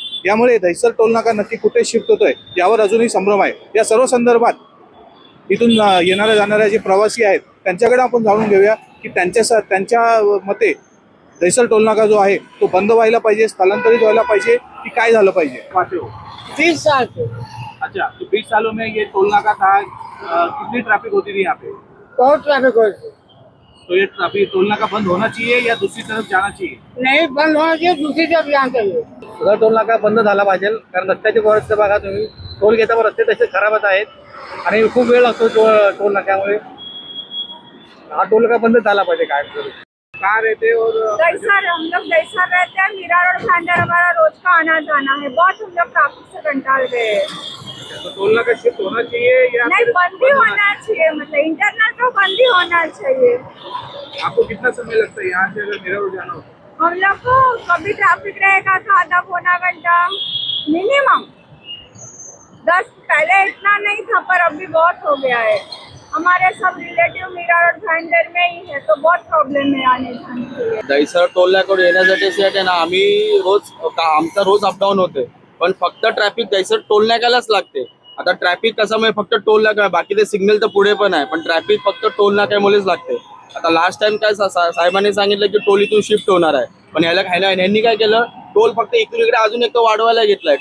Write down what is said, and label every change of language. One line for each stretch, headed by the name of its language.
Marathi: यामुळे दहिसर टोल नाका नक्की कुठे शिफ्ट होतोय यावर अजूनही संभ्रम आहे. या सर्व संदर्भात इथून येणाऱ्या जाणाऱ्या जे प्रवासी आहेत त्यांच्याकडे आपण जाणून घेऊया की त्यांच्या मते दहिसर टोल नाका जो आहे तो बंद व्हायला पाहिजे, स्थलांतरित व्हायला पाहिजे की काय झालं पाहिजे.
Hindi: 30 साल से। अच्छा, तो 20 सालों में ये टोल नाका था, कितनी ट्रैफिक होती थी यहाँ पे? बहुत ट्रैफिक होती. तो ये ट्रैफिक टोल नाका बंद होना चाहिए या दूसरी तरफ जाना चाहिए?
Marathi: नाही,
Hindi: बंद होना चाहिए, दूसरी तरफ जाना चाहिए.
Marathi: सदर टोल नाका बंद झाला पाहिजे, कारण रस्त्याची व्यवस्था बघा तुम्ही, टोल घेता रस्ते तसे खराबच आहेत आणि खूप वेळ लागतो टोल नाक्यामुळे. हा टोल नाका बंद झाला पाहिजे. काय
Hindi: कहाँ रहते और दहिसर, हम लोग दहिसर रहते हैं। मीरा रोड भाईंदर हमारा रोज का आना जाना है, बहुत हम लोग ट्रैफिक से
Marathi: कंटाळ
Hindi: गए। तो टोल नाका शिफ्ट होना चाहिए या नहीं, बंद ही होना चाहिए, मतलब इंटरनल तो बंद ही होना चाहिए। आपको कितना समय लगता है यहाँ से अगर मीरा रोड जाना हो? हम लोग को कभी ट्रैफिक रहेगा तो आधा पौना घंटा मिनिमम। 10 पहले इतना नहीं था, पर अभी बहुत हो गया है। हमारे सब रिलेटिव मीरा रोड भाईंदर में ही है, तो बहुत प्रॉब्लम है आने जाने के लिए.
Marathi: दहिसर टोल नाक्यावर येण्यासाठी सेट आहे ना, आम्ही रोज आमचा रोज अपडाऊन होते, पण फक्त ट्रॅफिक दहिसर टोल नाक्यालाच लागते. आता ट्रॅफिक कशामुळे फक्त टोल नाका, बाकी ते सिग्नल तर पुढे पण आहे, पण ट्रॅफिक फक्त टोल नाक्यामुळेच लागते. आता लास्ट टाइम काय साहेबांनी सांगितलं की टोल इथून शिफ्ट होणार आहे, पण ह्यांनी काय केलं, टोल फक्त इकडे अजून एक वाढवायला घेतलाय.